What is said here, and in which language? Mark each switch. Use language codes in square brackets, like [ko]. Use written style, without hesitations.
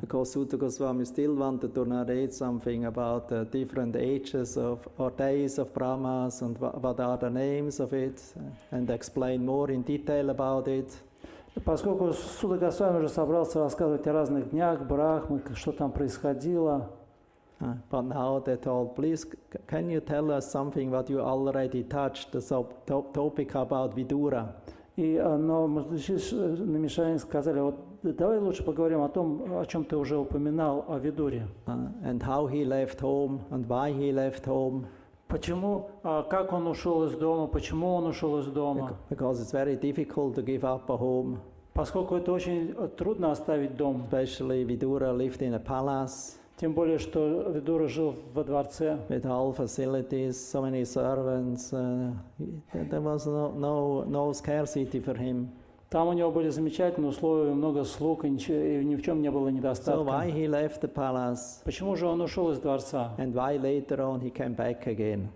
[en] Because Sutta Goswami still wanted to narrate something about the different ages or days of Brahmas and what are the names of it, and explain more in detail about it. [ru] Поскольку Сутта Госвами уже собрался рассказывать о разных днях Брахмы, что там происходило, [en] But now they told, please, can you tell us something what you already touched, the topic about Vidura? [ru] но мудрецы на Мишаране сказали, вот давай лучше поговорим о том, о чем ты уже упоминал, о Видуре. [en] And how he left home and why he left home. [ru] Почему, как он ушел из дома, почему он ушел из дома? [en] Because it's very difficult to give up a home. [ru] Поскольку это очень трудно оставить дом. [en] Especially Vidura lived in a palace. [ru] Тем более, что Видура жил во дворце. [en] With all facilities, so many servants, there was no scarcity for him. [ru] Там у него были замечательные условия, много слуг, и ни в чем не было [en] So [ru] недостатка. [en] why he left the palace? [ru] Почему же он ушел из дворца? [en] And why later on he came back again?